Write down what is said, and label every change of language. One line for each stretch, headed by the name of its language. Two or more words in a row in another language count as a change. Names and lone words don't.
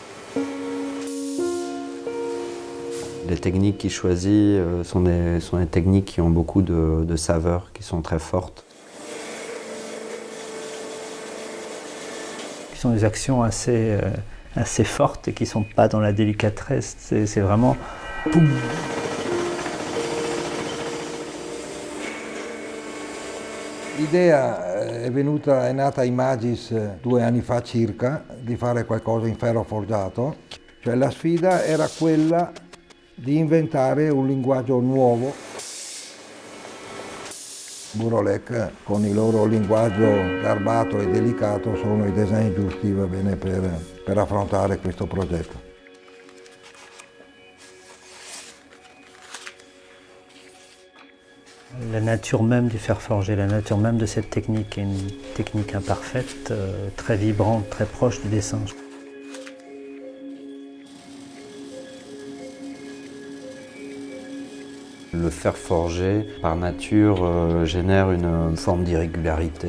French: Les techniques qu'il choisit sont des techniques qui ont beaucoup de saveurs, qui sont très fortes. Ce sont des actions assez fortes et qui ne sont pas dans la délicatesse. C'est vraiment poum.
Italian: L'idea è nata in Magis 2 anni fa circa di fare qualcosa in ferro forgiato, cioè la sfida era quella di inventare un linguaggio nuovo. Burolec con il loro linguaggio garbato e delicato sono i design giusti, va bene, per affrontare questo progetto.
French: La nature même du fer forgé, la nature même de cette technique est une technique imparfaite, très vibrante, très proche du dessin. Le fer forgé, par nature, génère une forme d'irrégularité.